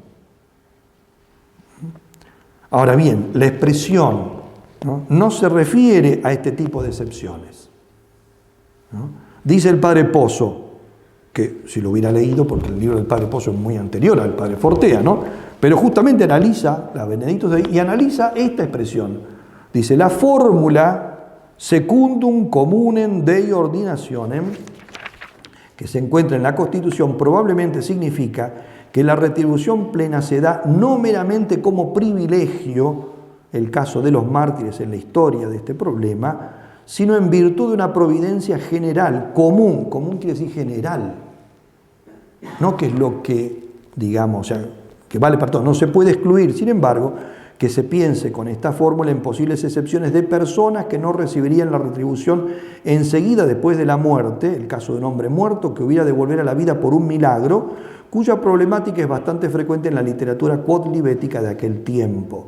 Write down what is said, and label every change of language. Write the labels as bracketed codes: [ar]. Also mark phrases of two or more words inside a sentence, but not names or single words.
[es] Ahora bien, la expresión no se refiere a este tipo de excepciones, ¿no? Dice el padre Pozo, que si lo hubiera leído, porque el libro del padre Pozo es muy anterior al padre Fortea, ¿no? Pero justamente analiza la Benedictus Deus y analiza esta expresión. Dice, la fórmula [la] secundum communem Dei ordinationem, [es] que se encuentra en la Constitución, probablemente significa que la retribución plena se da no meramente como privilegio, el caso de los mártires en la historia de este problema, sino en virtud de una providencia general, común quiere decir general, no que es lo que, digamos, o sea, que vale para todos, no se puede excluir, sin embargo, que se piense con esta fórmula en posibles excepciones de personas que no recibirían la retribución enseguida después de la muerte, el caso de un hombre muerto que hubiera de volver a la vida por un milagro, cuya problemática es bastante frecuente en la literatura quodlibética de aquel tiempo.